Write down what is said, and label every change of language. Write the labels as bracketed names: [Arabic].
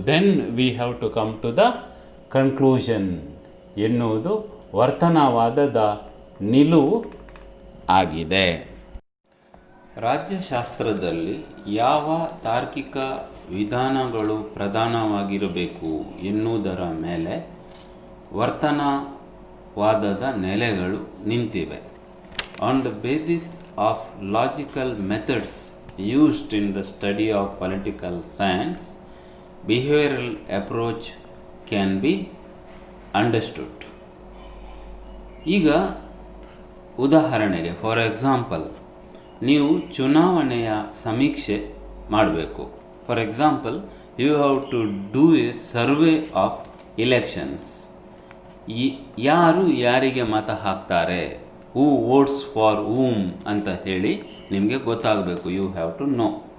[English] then we have to come to the conclusion [Kannada] ಎನ್ನುವುದು ವರ್ತನವಾದದ ನಿಲುವು ಆಗಿದೆ. ರಾಜ್ಯಶಾಸ್ತ್ರದಲ್ಲಿ ಯಾವ ತಾರ್ಕಿಕ ವಿಧಾನಗಳು ಪ್ರಧಾನವಾಗಿರಬೇಕು ಎನ್ನುವುದರ ಮೇಲೆ ವರ್ತನವಾದದ ನೆಲೆಗಳು ನಿಂತಿವೆ. [English] On the basis of logical methods used in the study of political science, behavioral approach can be understood. [Kannada] ಈಗ ಉದಾಹರಣೆಗೆ, [English] for example, [Kannada] ನೀವು ಚುನಾವಣೆಯ ಸಮೀಕ್ಷೆ ಮಾಡಬೇಕು. [English] For example, you have to do a survey of elections. [Kannada] ಯಾರು ಯಾರಿಗೆ ಮತ ಹಾಕ್ತಾರೆ, [English] who votes for whom [Kannada] ಅಂತ ಹೇಳಿ ನಿಮಗೆ ಗೊತ್ತಾಗಬೇಕು. [English] You have to know.